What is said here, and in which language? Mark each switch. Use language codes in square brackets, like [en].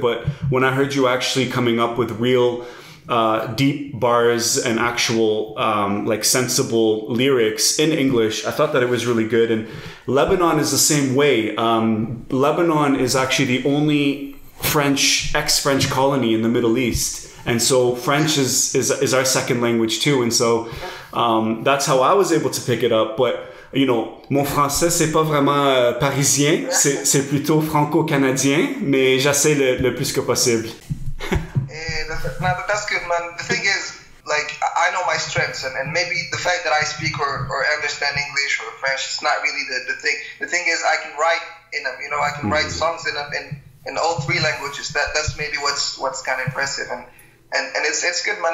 [en] But when I heard you actually coming up with real deep bars and actual like sensible lyrics in English, I thought that it was really good. And Lebanon is the same way. Lebanon is actually the only ex-French colony in the Middle East, and so French is our second language too. And so that's how I was able to pick it up. But you know, [fr] mon français c'est pas vraiment parisien, c'est plutôt franco-canadien, mais j'essaie le plus que possible. [en] That's good, man. The thing is, like, I know my strengths, and maybe the fact that I speak or understand English or French, it's not really the thing. The thing is, I can write in them. You know, I can write songs in all 3 languages. That's maybe what's kind of impressive, and it's good, man.